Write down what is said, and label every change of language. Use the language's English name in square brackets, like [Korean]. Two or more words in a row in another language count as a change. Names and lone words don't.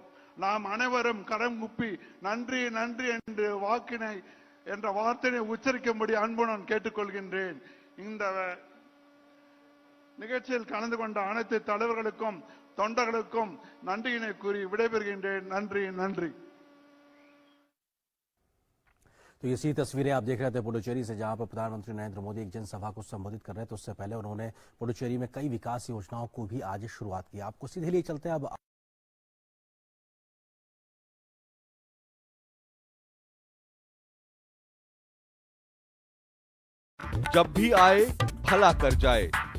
[Tamil] நாம் அனைவரும் கரம் குப்பி நன்றி நன்றி என்று என்ற வார்த்தையை உச்சரிக்கும்படி அன்புடன் கேட்டுக்கொள்கின்றேன். இந்த நிகழ்ச்சியில் கலந்து கொண்ட அனைத்து தலைவர்களுக்கும் தொண்டர்களுக்கும் நன்றியினை கூறி விடைபெறுகின்றேன். நன்றி நன்றி. [Hindi] तो ये सी तस्वीरें आप देख रहे थे पुडुचेरी से, जहां पर प्रधानमंत्री नरेंद्र मोदी एक जनसभा को संबोधित कर रहे थे। उससे पहले उन्होंने पुडुचेरी में कई विकास योजनाओं को भी आज शुरुआत की। आपको सीधे लिए चलते हैं अब जब भी आए भला कर जाए।